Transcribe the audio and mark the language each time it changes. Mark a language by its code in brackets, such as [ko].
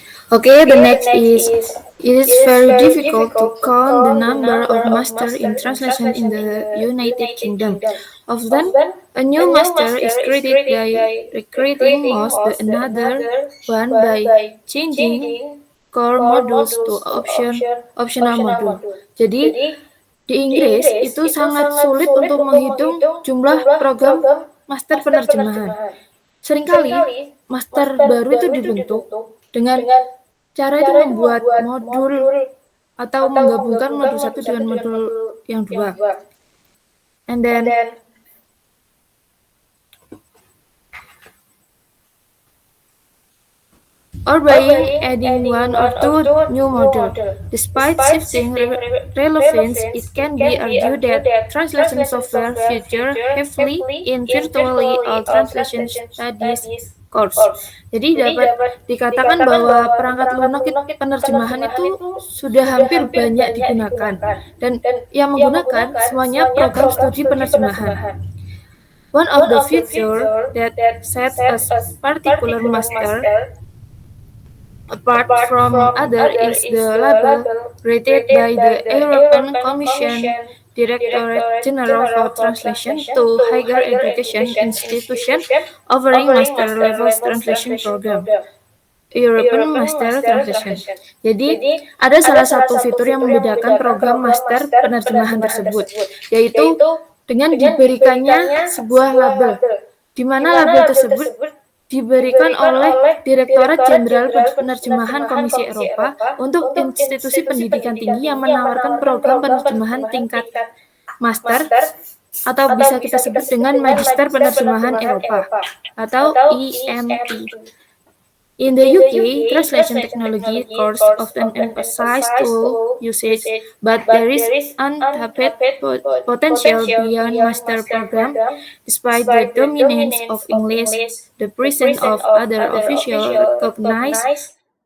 [en] Okay, the next is it is very difficult to count the number of masters in translation in the United Kingdom. Often, a new master is created by recreating most the another one by changing core modules to optional module. [id] Jadi, di Inggris itu sangat sulit untuk menghitung jumlah program master penerjemahan. Seringkali master baru itu dibentuk dengan cara itu membuat modul atau menggabungkan modul satu dengan modul yang dua. [en] And then or by adding one or two new module. Despite shifting relevance, it can be argued that translation software feature heavily in virtually all translation studies course. [id] Jadi dapat dikatakan bahwa perangkat lunak penerjemahan itu sudah hampir banyak digunakan dan yang menggunakan semuanya program studi penerjemahan. [en] One of the features that sets a particular master apart from other is the label rated by the European Commission Directorate General for Translation to higher education institution offering master level translation program. European Master Translation. [id] Jadi, ada salah satu fitur yang membedakan program master penerjemahan tersebut, yaitu dengan diberikannya sebuah label, di mana label tersebut diberikan oleh Direktorat Jenderal Penerjemahan Komisi Eropa untuk institusi pendidikan tinggi yang menawarkan program penerjemahan tingkat master atau bisa kita sebut dengan Magister Penerjemahan Eropa atau EMP. [en] In the UK, translation technology course often emphasize tool usage, but there is untapped potential beyond master program. Despite the dominance of English, the presence of other official recognized.